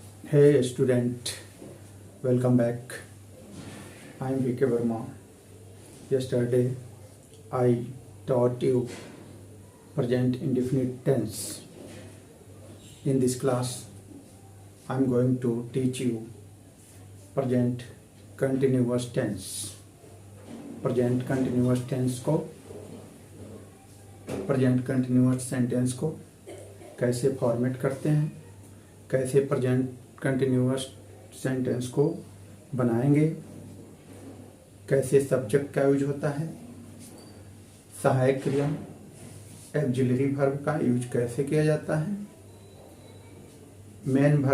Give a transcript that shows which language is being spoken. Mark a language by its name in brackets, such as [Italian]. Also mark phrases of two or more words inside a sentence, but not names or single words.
[English] Hey student, welcome back. I am VK Verma. Yesterday I taught you present indefinite tense. In this class I am going to teach you present continuous tense. present continuous tense [Hindi] को [English] present continuous sentence [Hindi] को कैसे फॉर्मेट करते हैं, कैसे [English] present continuous sentence [Hindi] को बनाएंगे, कैसे सब्जेक्ट का यूज होता है, सहायक क्रिया [English] auxiliary verb [Hindi] का यूज कैसे किया जाता है, मेन